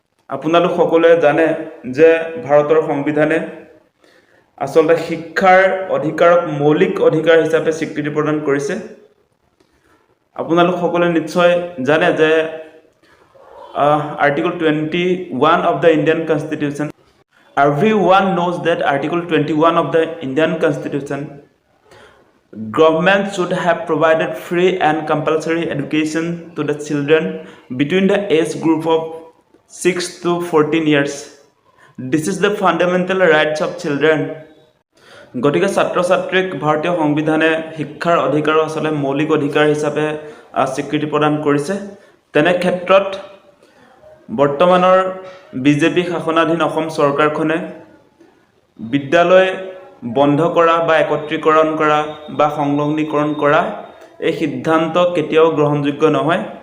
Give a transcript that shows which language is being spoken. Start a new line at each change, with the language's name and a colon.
Assamese: আপোনালোক সকলোৱে জানে যে ভাৰতৰ সংবিধানে আচলতে শিক্ষাৰ অধিকাৰক মৌলিক অধিকাৰ হিচাপে স্বীকৃতি প্ৰদান কৰিছে। আপোনালোক সকলোৱে নিশ্চয় জানে যে
English: Article 21 of the Indian Constitution. Everyone knows that Article 21 of the Indian Constitution, government should have provided free and compulsory education to the children between the age group of 6 to 14 years. This is the fundamental rights of children.
Assamese: গতিকে ছাত্ৰ ছাত্ৰীক ভাৰতীয় সংবিধানে শিক্ষাৰ অধিকাৰ আচলতে মৌলিক অধিকাৰ হিচাপে স্বীকৃতি প্ৰদান কৰিছে। তেনে ক্ষেত্ৰত বৰ্তমানৰ বিজেপি শাসনাধীন অসম চৰকাৰখনে বিদ্যালয় বন্ধ কৰা বা একত্ৰীকৰণ কৰা বা সংলগ্নীকৰণ কৰা এই সিদ্ধান্ত কেতিয়াও গ্ৰহণযোগ্য নহয়।